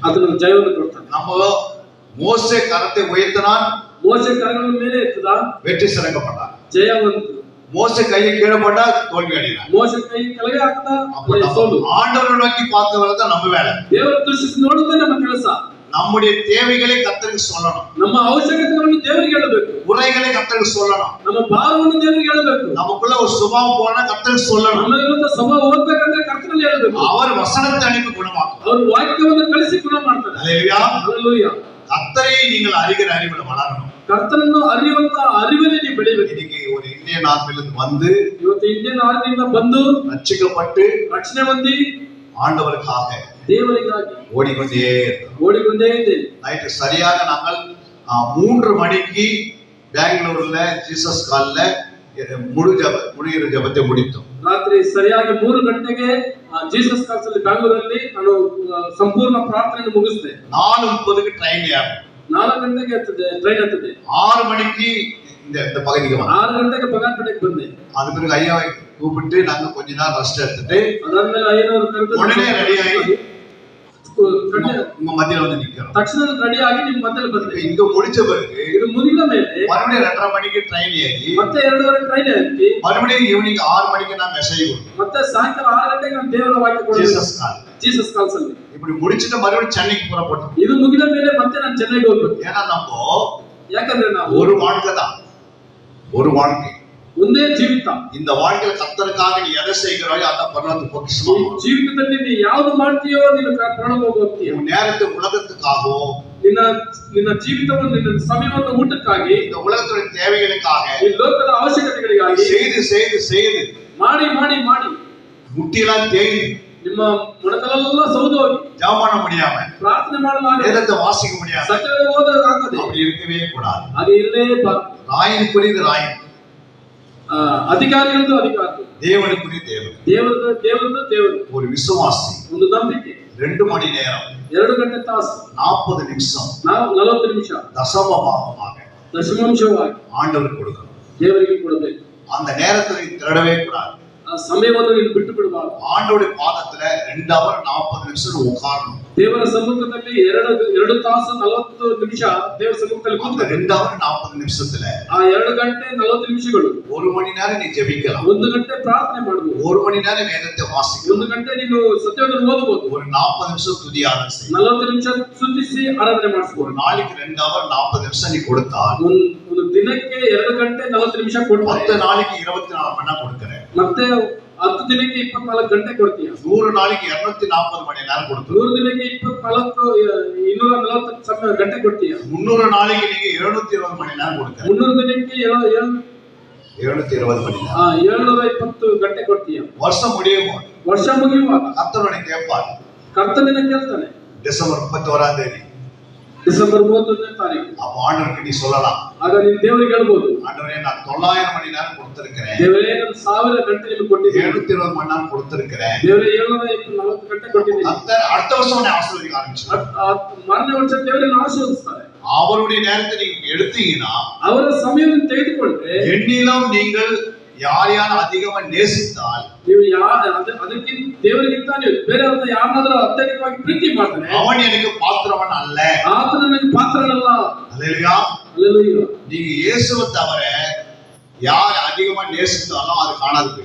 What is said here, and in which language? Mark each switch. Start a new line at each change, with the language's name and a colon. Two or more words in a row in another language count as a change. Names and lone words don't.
Kannada: ಅದನ್ನು ಜಯವನ್ನು ಕೊಡ್ತಾನೆ.
Tamil: நம்ம மோசே கரத்தை உயர்த்தினான்,
Kannada: ಮೋಸೆ ಕರಗಳ ಮೇಲೆ ಎತ್ತದ,
Tamil: வெற்றி சிறக்கப்பட்டான்.
Kannada: ಜಯವಂತ.
Tamil: மோசே கையை கீழே போட்டா தோல்வி அடைகிறான்.
Kannada: ಮೋಸೆ ಕೈ ಕೆಳಗೆ ಹಾಕದ,
Tamil: அப்ப நம்ம ஆண்டவரை நோக்கி பார்த்தவரை தான் நம்ம வேலை.
Kannada: ದೇವರ ದೃಷ್ಟಿಸಿ ನೋಡುವುದೇ ನಮ್ಮ ಕೆಲಸ.
Tamil: நம்முடைய தேவைகளை கர்த்தருக்கு சொல்லணும்,
Kannada: ನಮ್ಮ ಅವಶ್ಯಕತೆಗಳನ್ನು ದೇವರಿಗೆ ಹೇಳಬೇಕು,
Tamil: குறைகளை கர்த்தருக்கு சொல்லணும்,
Kannada: ನಮ್ಮ ಭಾರವನ್ನು ದೇವರಿಗೆ ಹೇಳಬೇಕು,
Tamil: நமக்குள்ள ஒரு சுபாவம் போனா கர்த்தருக்கு சொல்லணும்.
Kannada: ನಮ್ಮಲ್ಲಿರುವಂತ ಸ್ವಭಾವ ಹೋಗ್ಬೇಕಂದ್ರೆ ಕರ್ತನಲ್ಲಿ ಹೇಳಬೇಕು.
Tamil: அவர் வசனத்தை அனுப்பி குணமாக்கும்.
Kannada: ಅವರು ವಾಕ್ಯವನ್ನು ಕಳಿಸಿ ಗುಣ ಮಾಡ್ತಾರೆ.
Tamil: அல்லேலூயா.
Kannada: ಹಲ್ಲೆಲೂಯಾ.
Tamil: கர்த்தரை நீங்கள் அறிகிற அறிவுல வளரணும்.
Kannada: ಕರ್ತನನ್ನು ಅರಿಯುವಂತ ಅರಿವಲ್ಲಿ ನೀವು ಬೆಳಿಬೇಕು.
Tamil: இன்னைக்கு ஒரு இந்தியன் ஆர்மிலிருந்து வந்து
Kannada: ಇವತ್ತು ಇಂಡಿಯನ್ ಆರ್ಮಿಯಿಂದ ಬಂದು
Tamil: ரட்சிக்கப்பட்டு
Kannada: ರಕ್ಷಣೆ ಹೊಂದಿ
Tamil: ஆண்டவருக்காக
Kannada: ದೇವರಿಗಾಗಿ ಓಡಿಕೊಂಡೇ ಇದ್ದೇನೆ.
Tamil: நைட்டு சரியாக நாங்கள் 3 மணிக்கு பெங்களூர்ல ஜீசஸ் கால்ல முழு ஜபத்தை முடித்தோம்.
Kannada: ರಾತ್ರಿ ಸರಿಯಾಗಿ 3 ಗಂಟೆಗೆ ಜೀಸಸ್ ಕಾಲ್ಸ್ ಅಲ್ಲಿ ಬೆಂಗಳೂರಲ್ಲಿ ನಾನು ಸಂಪೂರ್ಣ ಪ್ರಾರ್ಥನೆಯನ್ನು ಮುಗಿಸಿದೆ. 4:30ಕ್ಕೆ ಟ್ರೈನ್ ಯಾರು 4 ಗಂಟೆಗೆ ಟ್ರೈನ್ ಹತ್ತಿದೆ.
Tamil: 6 மணிக்கு இந்த பகுதிக்கு
Kannada: 6 ಗಂಟೆಗೆ ಬಗಾನ್ಪೇಟೆಗೆ ಬಂದೆ.
Tamil: அது பிறகு ஐயா கூப்பிட்டு நாங்க கொஞ்ச நேரம் ரெஸ்ட் எடுத்துட்டு
Kannada: ಅದಾದ್ಮೇಲೆ ಅಯ್ಯನವರು ಕರೆದು
Tamil: உடனே ரெடி ஆகி உங்க மத்தியில வந்து நிக்கிறோம்.
Kannada: ತಕ್ಷಣ ರೆಡಿ ಆಗಿ ನಿಮ್ಮ ಮಧ್ಯದಲ್ಲಿ ಬಂದೆ.
Tamil: இங்க முடிச்ச பிறகு
Kannada: ಇದು ಮುಗಿದ ಮೇಲೆ
Tamil: மறுபடியும் 2:30 மணிக்கு ಟ್ರೈನ್ ஏறி
Kannada: ಮತ್ತೆ 2:30 ಟ್ರೈನ್ ಹತ್ತಿ
Tamil: மறுபடியும் ஈவினிங் 6 மணிக்கு நான் மெசேஜ் கொடுத்தேன்.
Kannada: ಮತ್ತೆ ಸಾಯಂಕಾಲ 6 ಗಂಟೆಗೆ ನಾನು ದೇವರ ವಾಕ್ಯ ಕೊಡುತ್ತೇನೆ. ಜೀಸಸ್ ಕಾಲ್ಸ್ ಅಲ್ಲಿ
Tamil: இப்படி முடிச்சிட்டு மறுபடியும் சென்னைக்கு புறப்பட்டோம்.
Kannada: ಇದು ಮುಗಿದ ಮೇಲೆ ಮತ್ತೆ ನಾನು ಚೆನ್ನೈಗೆ ಹೋಗ್ಬೇಕು.
Tamil: ஏன்னா நம்ம
Kannada: ಯಾಕಂದ್ರೆ ನಾವು
Tamil: ஒரு வாழ்க்கை தான், ஒரு வாழ்க்கை,
Kannada: ಒಂದೇ ಜೀವಿತ.
Tamil: இந்த வாழ்க்கையில கர்த்தருக்காக நீ எதை செய்கிறாயோ அத பரலோக பொக்கிஷமா.
Kannada: ಜೀವಿತದಲ್ಲಿ ನೀ ಯಾವುದು ಮಾಡ್ತೀಯೋ ನೀನು ಪರಲೋಕಕ್ಕೆ ಹೋಗ್ತೀಯ.
Tamil: உன் நேரத்தை உலகத்துக்காகவோ
Kannada: ನಿನ್ನ ಜೀವಿತವನ್ನು ನಿನ್ನ ಸಮಯವನ್ನು ಊಟಕ್ಕಾಗಿ
Tamil: இந்த உலகத்துடைய தேவைகளுக்காக
Kannada: ಈ ಲೋಕದ ಅವಶ್ಯಕತೆಗಳಿಗಾಗಿ
Tamil: செய்து
Kannada: ಮಾಡಿ ಮಾಡಿ ಮಾಡಿ
Tamil: முட்டியெல்லாம் தேய்ந்து
Kannada: ನಿಮ್ಮ ಮೊಣಕಾಲೆಲ್ಲ ಸೌದು ಹೋಗಿ
Tamil: ஜெபம் பண்ண முடியாம
Kannada: ಪ್ರಾರ್ಥನೆ ಮಾಡಲಾಗ
Tamil: வேதத்தை வாசிக்க முடியாம
Kannada: ಸತ್ಯವೇದ ಓದೋದಾಗದೆ
Tamil: அப்படி இருக்கவே கூடாது.
Kannada: ಹಾಗೆ ಇರಲೇಬಾರದು.
Tamil: ராயனுக்குரியது ராயன்,
Kannada: ಅಧಿಕಾರಿಗಳದ್ದು ಅಧಿಕಾರಿ,
Tamil: தேவனுக்குரிய தேவன்,
Kannada: ದೇವರದ್ದು ದೇವರು.
Tamil: ஒரு விசுவாசி
Kannada: ಒಂದು ನಂಬಿಕೆ
Tamil: 2 மணி நேரம்
Kannada: 2 ಗಂಟೆ ತಾಸು
Tamil: 40 நிமிஷம்
Kannada: 40 ನಿಮಿಷ
Tamil: தசமபாகமாக
Kannada: ದಶಮಾಂಶವಾಗಿ
Tamil: ஆண்டவருக்கு கொடுக்கணும்.
Kannada: ದೇವರಿಗೆ ಕೊಡಬೇಕು.
Tamil: அந்த நேரத்தை திருடவே கூடாது.
Kannada: ಆ ಸಮಯವನ್ನು ನೀನು ಬಿಟ್ಟು ಬಿಡಬಾರದು.
Tamil: ஆண்டோட பாதத்துல 2 hour 40 நிமிஷம் உட்காரணும்.
Kannada: ದೇವರ ಸಮ್ಮುಖದಲ್ಲಿ 2 ತಾಸು 40 ನಿಮಿಷ ದೇವರ ಸಮ್ಮುಖದಲ್ಲಿ
Tamil: அந்த 2 hour 40 நிமிஷத்துல
Kannada: ಆ 2 ಗಂಟೆ 40 ನಿಮಿಷಗಳು
Tamil: 1 மணி நேரம் நீ ஜெபிக்கலாம்.
Kannada: 1 ಗಂಟೆ ಪ್ರಾರ್ಥನೆ ಮಾಡಬಹುದು.
Tamil: 1 மணி நேரம் வேதத்தை வாசிக்கலாம்.
Kannada: 1 ಗಂಟೆ ನೀನು ಸತ್ಯವನ್ನು ಓದಬಹುದು.
Tamil: ஒரு 40 நிமிஷம் துதி ஆராதனை செய்.
Kannada: 40 ನಿಮಿಷ ಸ್ತುತಿಸಿ ಆರಾಧನೆ ಮಾಡಿಸಬಹುದು.
Tamil: ஒரு நாளைக்கு 2 hour 40 நிமிஷம் நீ கொடுத்தால்
Kannada: ಒಂದು ದಿನಕ್ಕೆ 2 ಗಂಟೆ 40 ನಿಮಿಷ ಕೊಡ್ತಾರೆ.
Tamil: 10 நாளைக்கு 24 மணி நேரம் கொடுக்கிறேன்.
Kannada: ಮತ್ತೆ 10 ದಿನಕ್ಕೆ 24 ಗಂಟೆ ಕೊಡ್ತೀಯ.
Tamil: 100 நாளைக்கு 240 மணி நேரம் கொடுத்து
Kannada: 100 ದಿನಕ್ಕೆ 240 ಗಂಟೆ ಕೊಡ್ತೀಯ.
Tamil: 300 நாளைக்கு நீங்க 720 மணி நேரம் கொடுக்கிறேன்.
Kannada: 300 ದಿನಕ್ಕೆ
Tamil: 720 மணி நேரம்
Kannada: 720 ಗಂಟೆ ಕೊಡ್ತೀಯ.
Tamil: வருஷம் முடியும்,
Kannada: ವರ್ಷ ಮುಗಿಯುವಾಗ
Tamil: கர்த்தருடைய கேட்பார்.
Kannada: ಕರ್ತನಿನ ಕೇಳ್ತಾನೆ.
Tamil: டிசம்பர் 31ஆம் தேதி
Kannada: ಡಿಸೆಂಬರ್ 31ನೇ ತಾರೀಕು
Tamil: அப்ப ஆண்டவருக்கு நீ சொல்லலாம்,
Kannada: ಆಗ ನೀನು ದೇವರಿಗೆ ಹೇಳ್ಬೋದು,
Tamil: ஆண்டவரே நான் 900 மணி நேரம் கொடுத்திருக்கிறேன்,
Kannada: ದೇವರೇ ನಾನು 1000 ಗಂಟೆ ನಿಮಗೆ ಕೊಟ್ಟಿದ್ದೀನಿ,
Tamil: 720 மணி நேரம் கொடுத்திருக்கிறேன்,
Kannada: ದೇವರೇ 740 ಗಂಟೆ ಕೊಟ್ಟಿದ್ದೀನಿ.
Tamil: அடுத்த வருஷம் உன்னை ஆசீர்வதிக்க ஆரம்பிச்சார்.
Kannada: ಮಾರನೇ ವರ್ಷ ದೇವರನ್ನು ಆಶೀರ್ವದಿಸ್ತಾರೆ.
Tamil: அவருடைய நேரத்தை நீங்க எடுத்தீங்கன்னா
Kannada: ಅವರ ಸಮಯವನ್ನು ತೆಗೆದುಕೊಂಡ್ರೆ
Tamil: எண்ணிலும் நீங்கள் யாரையான அதிகமா நேசித்தால்
Kannada: ನೀವು ಅದಕ್ಕಿಂತ ದೇವರಿಗಿಂತ ನೀವು ಬೇರೆಯವ್ರನ್ನ ಯಾರನ್ನಾದ್ರೂ ಅತ್ಯಧಿಕವಾಗಿ ಪ್ರೀತಿ ಮಾಡ್ತಾನೆ,
Tamil: அவன் எனக்கு பாத்திரவன் அல்ல,
Kannada: ಆತನ ನನಗೆ ಪಾತ್ರನಲ್ಲ.
Tamil: அல்லேலூயா. அல்லேலூயா. நீங்க இயேசுவை தவிர யார் அதிகமா நேசித்தாலும் அது காணாது போயிடும்.